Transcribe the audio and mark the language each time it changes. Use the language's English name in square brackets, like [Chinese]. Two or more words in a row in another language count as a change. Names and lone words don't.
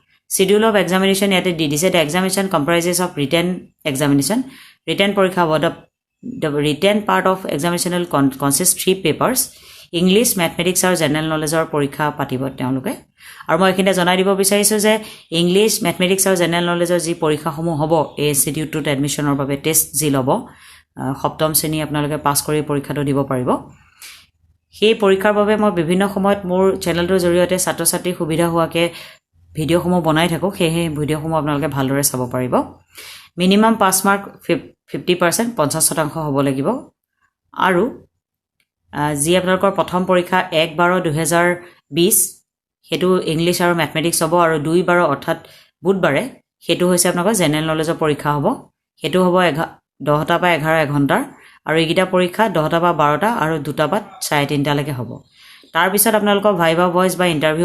[English] Schedule of examination [Assamese] ইয়াতে দি দিছে [English] the examination comprises of written examination written [Assamese] পৰীক্ষা হ'ব [English] the written part of examination will consist 3 papers English mathematics [Assamese] আৰু [English] general knowledge [Assamese] ৰ পৰীক্ষা পাতিব তেওঁলোকে আৰু মই এখিনে জনাই দিব বিচাৰিছো যে [English] English mathematics [Assamese] আৰু [English] general knowledge [Assamese] ৰ যি পৰীক্ষাসমূহ হ'ব এই ইনষ্টিটিউটত এডমিশনৰ বাবে টেষ্ট যি ল'ব সপ্তম শ্ৰেণী আপোনালোকে পাছ কৰি পৰীক্ষাটো দিব পাৰিব সেই পৰীক্ষাৰ বাবে মই বিভিন্ন সময়ত মোৰ চেনেলটোৰ জৰিয়তে ছাত্ৰ-ছাত্ৰীৰ সুবিধা হোৱাকে ভিডিঅ'সমূহ বনাই থাকো সেই ভিডিঅ'সমূহ আপোনালোকে ভালদৰে চাব পাৰিব [English] minimum pass mark [Assamese] 50% 50% হ'ব লাগিব আৰু যি আপোনালোকৰ প্ৰথম পৰীক্ষা 1/12/2020 হেতু ইংলিশ আৰু ম্যাথমেটিক্স হ'ব আৰু 2/12 অৰ্থাৎ বুধবাৰে হেতু হৈছে আপোনালোকৰ [English] general knowledge [Assamese] পৰীক্ষা হ'ব হেতু হ'ব 10টা পৰা 11 ঘণ্টাৰ আৰু এইগিটা পৰীক্ষা 10টা পৰা 12টা আৰু 2টা পৰা 3:30টা লৈকে হ'ব তাৰ পিছত আপোনালোকৰ [English] viva voce [Assamese] বা ইন্টাৰভিউ